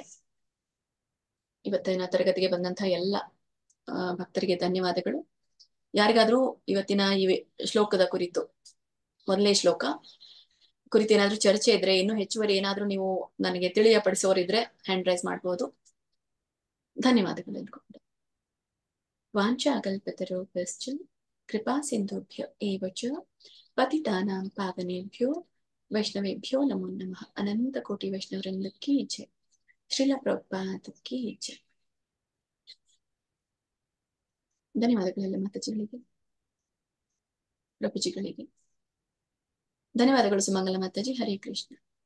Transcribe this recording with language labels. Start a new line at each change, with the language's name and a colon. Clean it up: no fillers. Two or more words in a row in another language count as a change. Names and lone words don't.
Kannada: ಇವತ್ತಿನ ತರಗತಿಗೆ ಬಂದಂತಹ ಎಲ್ಲ ಭಕ್ತರಿಗೆ ಧನ್ಯವಾದಗಳು. ಯಾರಿಗಾದ್ರೂ ಇವತ್ತಿನ ಈ ಶ್ಲೋಕದ ಕುರಿತು, ಮೊದಲನೇ ಶ್ಲೋಕ ಕುರಿತು ಏನಾದ್ರೂ ಚರ್ಚೆ ಇದ್ರೆ, ಇನ್ನು ಹೆಚ್ಚುವರಿ ಏನಾದ್ರೂ ನೀವು ನನಗೆ ತಿಳಿಯಪಡಿಸೋರಿದ್ರೆ
English: hand raise
Kannada: ಮಾಡ್ಬೋದು. ಧನ್ಯವಾದಗಳು ಅಂದ್ಕೊಂಡು.
Sanskrit: ವಾಂಛಾಕಲ್ಪತರುಭ್ಯಶ್ಚ ಕೃಪಾ ಸಿಂಧುಭ್ಯ ಏವ ಚ ಪತಿತಾನಾಂ ಪಾವನೇಭ್ಯೋ ವೈಷ್ಣವೇಭ್ಯೋ ನಮೋ ನಮಃ.
Kannada: ಅನಂತ ಕೋಟಿ ವೈಷ್ಣವರಿಂದ
Hindi: की जय.
Kannada: ಶ್ರೀಲ ಪ್ರಭುಪಾದ
Hindi: की जय.
Kannada: ಧನ್ಯವಾದಗಳೆಲ್ಲ ಮಾತಾಜಿಗಳಿಗೆ, ಪ್ರಭುಜಿಗಳಿಗೆ ಧನ್ಯವಾದಗಳು. ಸುಮಂಗಲ ಮಾತಾಜಿ. ಹರೇ ಕೃಷ್ಣ.